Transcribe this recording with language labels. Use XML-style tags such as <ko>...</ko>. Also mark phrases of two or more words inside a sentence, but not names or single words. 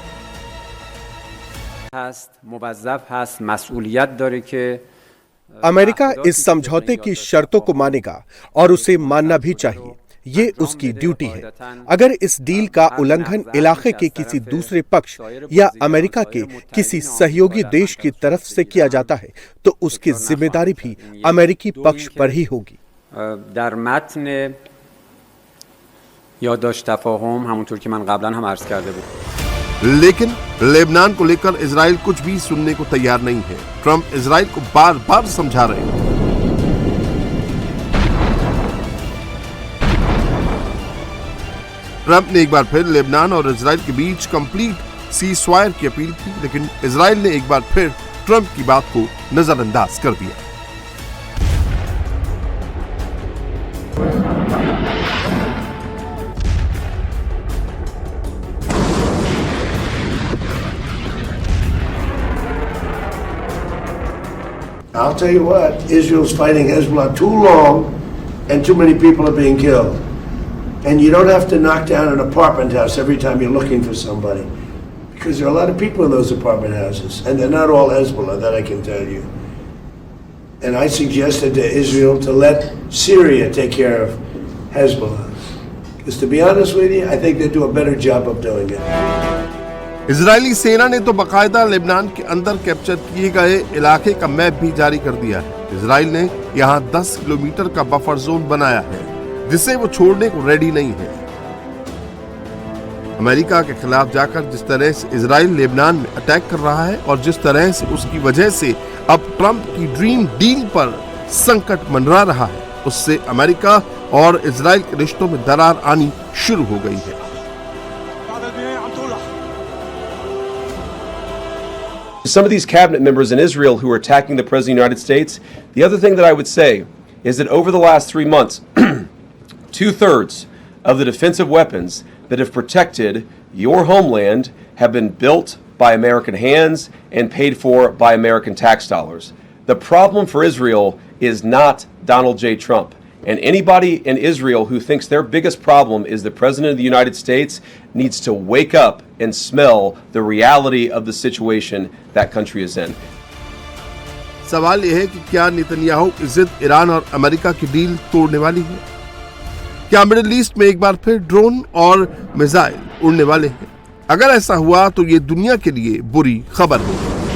<hi>अमेरिका इस समझौते की शर्तों को मानेगा और उसे मानना भी चाहिए। ये उसकी ड्यूटी है। अगर इस डील का उल्लंघन इलाके के किसी दूसरे पक्ष या अमेरिका के किसी सहयोगी देश की तरफ से किया जाता है तो उसकी जिम्मेदारी भी अमेरिकी पक्ष पर ही होगी।</hi> <fa>در متن یادداشت تفاهم همونطور که من قبلا هم عرض کرده بود</fa> <hi>लेकिन लेबनान को लेकर इजराइल कुछ भी सुनने को तैयार नहीं है। ट्रंप इजराइल को बार बार समझा रहे हैं। ट्रंप ने एक बार फिर लेबनान और इजराइल के बीच</hi> <en>complete ceasefire</en> <hi>की अपील की, लेकिन इजराइल ने एक बार फिर ट्रंप की बात को नजरअंदाज कर दिया।</hi> <en>I'll tell you what, Israel's fighting Hezbollah too long and too many people are being killed. And you don't have to knock down an apartment house every time you're looking for somebody. Because there are a lot of people in those apartment houses. And they're not all Hezbollah, that I can tell you. And I suggested to Israel to let Syria take care of Hezbollah. Because to be honest with you, I think they do a better job of doing it.</en> <hi>इजरायली सेना ने तो बाकायदा लेबनान के अंदर कैप्चर किए गए इलाके का मैप भी जारी कर दिया है। इजराइल ने यहाँ 10 किलोमीटर का</hi> <en>buffer zone</en> <hi>बनाया है जिसे वो छोड़ने को रेडी नहीं है। अमेरिका के खिलाफ जाकर जिस तरह से इजराइल लेबनान में अटैक कर रहा है और जिस तरह से उसकी वजह से अब ट्रंप की</hi> <en>dream deal</en> <hi>पर संकट मंडरा रहा है, उससे अमेरिका और इजराइल के रिश्तों में दरार आनी शुरू हो गई है।</hi> <en>Some of these cabinet members in Israel who are attacking the President of the United States, the other thing that I would say is that over the last 3 months, 2/3 of the defensive weapons that have protected your homeland have been built by American hands and paid for by American tax dollars. The problem for Israel is not Donald J. Trump. And anybody in Israel who thinks their biggest problem is the President of the United States needs to wake up and smell the reality of the situation that country is in.</en> <hi>सवाल यह है कि क्या नेतन्याहू की जिद ईरान और अमेरिका की डील तोड़ने वाली है? क्या मिडिल ईस्ट में एक बार फिर ड्रोन और मिसाइल उड़ने वाले हैं? अगर ऐसा हुआ तो ये दुनिया के लिए बुरी खबर होगी।</hi>